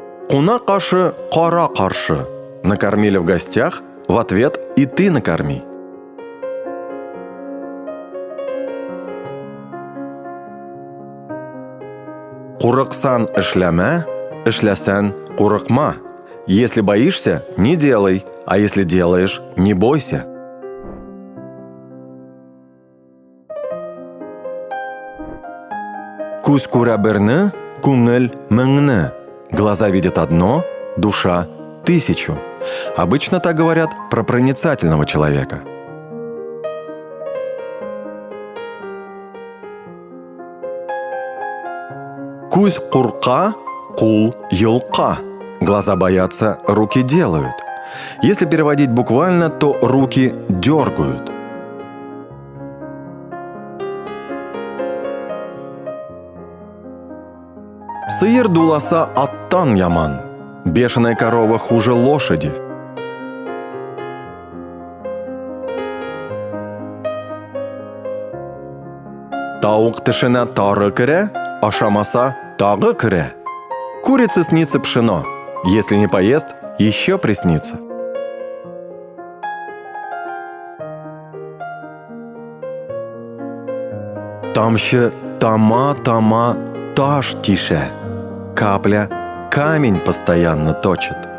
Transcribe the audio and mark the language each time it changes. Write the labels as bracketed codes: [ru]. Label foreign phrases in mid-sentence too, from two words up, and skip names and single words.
[tt] Куна кашы, кара каршы. [ru] Накормили в гостях, в ответ и ты накорми. [tt] Курыксан эшләмә, эшләсән курыкма. [ru] Если боишься, не делай, а если делаешь, не бойся. [tt] Күз күрә берне, күңел меңне. [ru] Глаза видят одно, душа тысячу. Обычно так говорят про проницательного человека. [tt] Күз курка, кул юлка. [ru] Глаза боятся, руки делают. Если переводить буквально, то руки дергают. [tt] Сыер дуласа аттан яман. [ru] Бешеная корова хуже лошади. [kk] Таук тышына тары кірі, ашамаса тағы кірі. [ru] Курице снится пшено. Если не поест, еще приснится. [tt] Тамшы тама таш тише. [ru] Капля камень постоянно точит.